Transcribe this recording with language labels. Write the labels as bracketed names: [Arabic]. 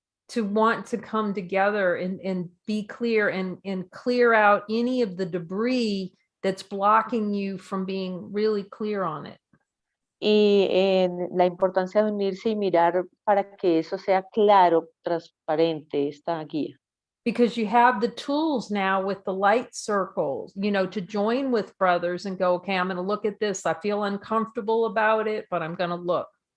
[English] To want to come together and be clear and clear out any of the debris that's blocking you from being really clear on it. [Spanish] Y la importancia de unirse y mirar para que eso sea claro, transparente, esta guía. [English] Because you have the tools now with the light circles, you know, to join with brothers and go, okay, I'm going to look at this. I feel uncomfortable about it, but I'm going to look.